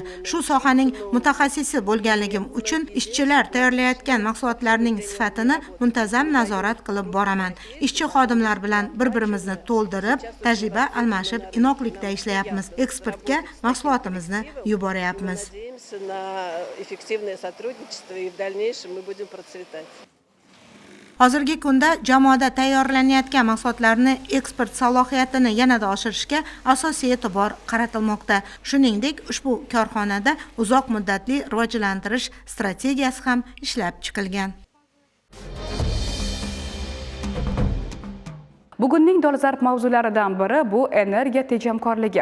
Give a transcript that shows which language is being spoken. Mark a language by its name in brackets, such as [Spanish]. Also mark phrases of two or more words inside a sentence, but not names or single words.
[Uzbek] Shu sohaning mutaxassisi bo'lganligim uchun ishchilar tayyorlayotgan mahsulotlarning sifatini muntazam nazorat qilib boraman. Ishchi xodimlar bilan bir-birimizni to'ldirib, tajriba almashib, inoqlikda ishlayapmiz. Eksportga mahsulotimizni yuboryapmiz. [Russian] Эффективное сотрудничество, и в дальнейшем мы будем процветать. [Uzbek] Hozirgi kunda jamoada tayyorlanayotgan mahsulotlarni eksport salohiyatini yanada oshirishga asosiy e'tibor qaratilmoqda. Shuningdek, ushbu korxonada uzoq muddatli rivojlantirish strategiyasi ham ishlab chiqilgan. Bugunning dolzarb mavzularidan biri bu energiya tejamkorligi.